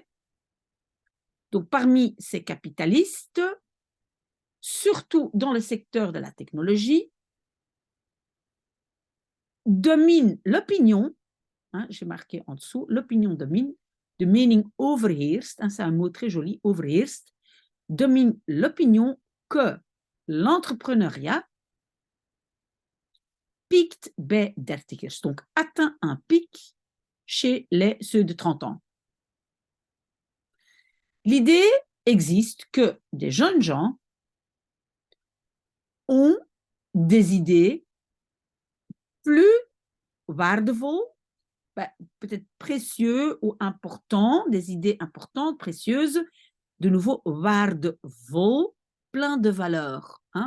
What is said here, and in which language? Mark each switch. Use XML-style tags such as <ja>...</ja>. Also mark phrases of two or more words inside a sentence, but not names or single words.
<fr>Donc parmi ces capitalistes, surtout dans le secteur de la technologie, domine l'opinion, hein, j'ai marqué en dessous, l'opinion domine,</fr> <nl>de mening overheerst,</nl> <fr>hein, c'est un mot très joli, overheerst, domine l'opinion que l'entrepreneuriat</fr> <nl>piekt bij dertigers,</nl> <fr>donc atteint un pic chez ceux de 30 ans. L'idée existe que des jeunes gens ont des idées plus waardevol, peut-être précieux ou importants, des idées importantes, précieuses, de nouveau waardevol, plein de valeur, hein?</fr>